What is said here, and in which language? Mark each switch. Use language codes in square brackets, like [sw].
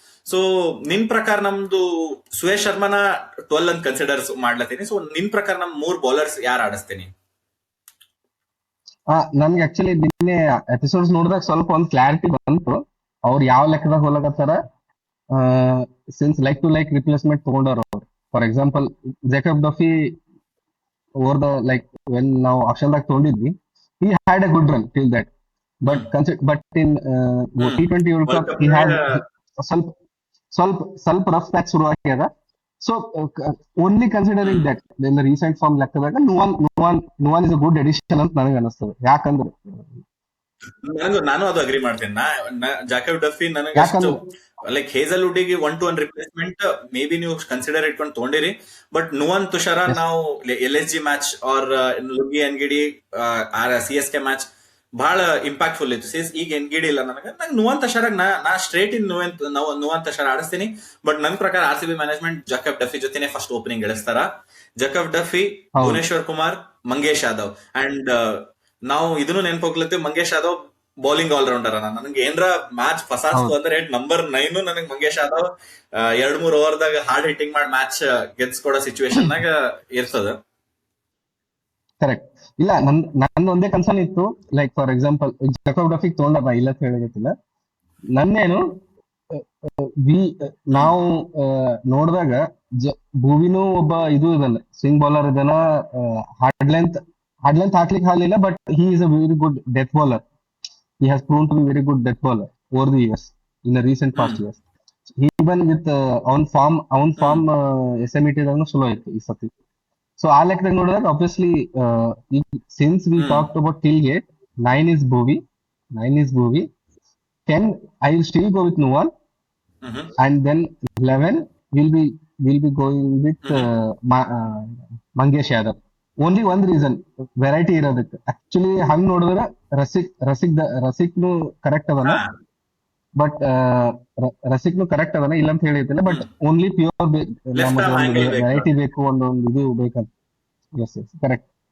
[kn] So ನಿನ್ ಪ್ರಕಾರ ನಮ್ದು ಸುಯೇಶ್ ಶರ್ಮಾನ 12 ಅಂತ ಕನ್ಸಿಡರ್ ಮಾಡ್ಲತ್ತೀನಿ. ಸೊ ನಿನ್ ಪ್ರಕಾರ ನಮ್ 3 ಬೌಲರ್ಸ್ ಯಾರು ಆಡಿಸ್ತೀನಿ? ನನ್ಗೆ ಆಕ್ಚುಲಿ ನಿನ್ನೆ ಎಪಿಸೋಡ್ಸ್ ನೋಡಿದಾಗ ಸ್ವಲ್ಪ ಒಂದು ಕ್ಲಾರಿಟಿ ಬಂತು, ಅವ್ರು ಯಾವ ಲೆಕ್ಕದಾಗ ಹೋಗ್ಲಕತ್ತಾರ. [en] since like to like replacement [kn] ತಗೊಂಡವ್ರು ಅವ್ರು. [en] for example Jacob Duffy over the like when [kn] ನಾವು ಆಪ್ಷನ್ದಾಗ ತಗೊಂಡಿದ್ವಿ, [en] he had a good run till that, but in T20 World Cup he had [kn] ಸ್ವಲ್ಪ [en] rough patch [kn] ಶುರು ಆಗ್ಯದ. [en] So only considering that in the recent form [kn] ಲೆಕ್ಕದಾಗ [en] Nuwan is a good addition [kn] ಅಂತ ನನಗೆ ಅನಿಸ್ತದೆ. ಯಾಕಂದ್ರೆ ನಾನು ಅದು ಅಗ್ರಿ ಮಾಡ್ತೀನಿ. ಜಾಕಬ್ ಡಫಿ ನನಗೆ ಅಷ್ಟು ಲೈಕ್ ಹೇಸಲ್ವುಡ್ ಗೆ 1-1 ರಿಪ್ಲೇಸ್ಮೆಂಟ್ ಮೇ ಬಿ ನೀವು ಕನ್ಸಿಡರ್ ಇಟ್ಕೊಂಡು ತಗೊಂಡಿರಿ. ಬಟ್ ನುವಾನ್ ತುಷಾರ ನಾವು LSG match R lungi ಎನ್ಗಿಡಿ CSK match ಬಹಳ ಇಂಪ್ಯಾಕ್ಟ್ಫುಲ್ ಇತ್ತು. ಈಗ ಎನ್ಗಿಡಿ ಇಲ್ಲ ನನಗೆ ನುವಾನ್ ತುಷಾರಾಗ ನಾ [en] straight in [kn] Nuvan Tushar ಆಡಿಸ್ತೀನಿ. But ನನ್ನ ಪ್ರಕಾರ RCB ಮ್ಯಾನೇಜ್ಮೆಂಟ್ ಜಕಬ್ ಡಫಿ ಜೊತೆನೆ ಫಸ್ಟ್ ಓಪನಿಂಗ್ ಇಳಿಸ್ತಾರ. ಜಕಬ್ ಡಫಿ, ಭುವನೇಶ್ವರ್ ಕುಮಾರ್, ಮಂಗೇಶ್ ಯಾದವ್. ಅಂಡ್ ನಾವು ಇದನ್ನು ನೆನ್ಪೋಗ್ಲತ್ತೀವಿ, ಮಂಗೇಶ್ ಯಾದವ್ ಬೌಲಿಂಗ್ ಆಲ್ರೌಂಡರ್ ಅನ್ನ. ನನಗೆ ಏನ್ರ ಮ್ಯಾಚ್ ಫಸಾಸ್ತು ಅಂದ್ರೆ ನಂಬರ್ 9 ನನಗೆ ಮಂಗೇಶ್ ಯಾದವ್ 2-3 ಓವರ್ದಾಗ ಹಾರ್ಡ್ ಹಿಟ್ಟಿಂಗ್ ಮಾಡಿ ಮ್ಯಾಚ್ ಗೆದ್ಸ್ಕೊಡೋ ಸಿಚುವೇಶನ್ ನಾಗ ಇರ್ತದ. ಕರೆಕ್ಟ್. ಇಲ್ಲ, ನನ್ನ ಒಂದೇ ಕನ್ಸರ್ನ್ ಇತ್ತು, [en] like for example [kn] ಜಕಬ್ ಡಫಿಗ್ ತಗೊಂಡ ಇಲ್ಲ ಅಂತ ಹೇಳಗತ್ತಿಲ್ಲ. ನನ್ನೇನು ನಾವು ನೋಡಿದಾಗ ಭೂವಿನೂ ಒಬ್ಬ ಇದು ಇದಲ್ಲ, ಸ್ವಿಂಗ್ ಬೌಲರ್ ಇದನ್ನ, ಹಾರ್ಡ್ ಲೆಂತ್ ಹಾಕ್ಲಿಕ್ಕೆ ಆಗಲಿಲ್ಲ, [en] But he is a very good death bowler. He has proven to be very good death bowler over the years, in the recent past years. He even with on form SMET [kn] ದಾಗೂ ಚಲೋ ಇತ್ತು ಈ ಸತಿ. So ಆ ಲೆಕ್ಕದಾಗ ನೋಡಿದಾಗ [en] obviously since we hmm talked about till eight, 9 is Bhuvi, 9 is Bhuvi, 10 I will still go with Nuwan, hmm and then 11 will be going with hmm [kn] Mangesh Yadav. Only ಒಂದ್ reason, variety ಇರೋದಕ್ಕೆ. Actually ಹಂಗ್ ನೋಡಿದ್ರೆ ರಸಿಕ್ನು correct ಅದನ, ಹಾ but ರಸಿಕ್ನು correct ಅದನ, ಇಲ್ಲ ಅಂತ ಹೇಳಿತಿಲ್ಲ, but hmm [en] only pure left [kn] ನಮಗೆ [en] arm [kn] ಒಂದು ಆಂಗಲ್ ಬೇಕು. ವೆರೈಟಿ ಬೇಕು, ಒಂದು ಇದು ಬೇಕಂತ. S yes correct.